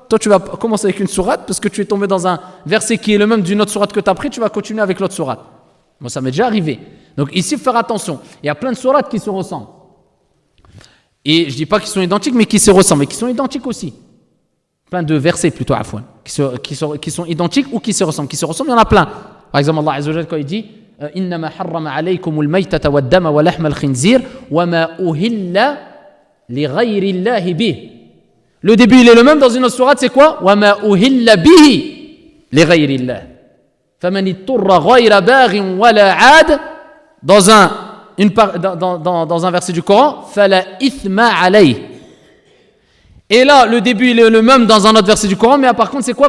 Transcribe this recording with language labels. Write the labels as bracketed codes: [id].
[fr] Toi, tu vas commencer avec une sourate parce que tu es tombé dans un verset qui est le même d'une autre sourate que tu as pris, tu vas continuer avec l'autre sourate. Moi, ça m'est déjà arrivé. Donc ici, il faut faire attention. Il y a plein de sourates qui se ressemblent. Et je ne dis pas qu'ils sont identiques, mais qui se ressemblent, et qui sont identiques aussi. Plein de versets plutôt, afouan, qui sont identiques ou qui se ressemblent. Qui se ressemblent, il y en a plein. Par exemple, Allah Azza wa Jalla, quand il dit [ar] إِنَّمَا حَرَّمَ عَلَيْكُمُ الْمَيْتَةَ وَالدَّمَ وَلَحْمَ الْخِنْزِيرِ وَمَا أُهِلَّ لِغَيْرِ اللَّهِ بِهِ. [fr] Le début, il est le même dans une autre sourate, c'est quoi? [ar] وَمَا أُهِلَّ بِهِ لِغَيْرِ اللَّهِ فَمَنِ اضْطُرَّ غَيْرَ بَاغٍ وَلَا عَادٍ. [fr] Dans un verset du Coran, [ar] فَلَا إِثْمَ عَلَيْهِ. [fr] Et là, le début, il est le même dans un autre verset du Coran, mais par contre, c'est quoi?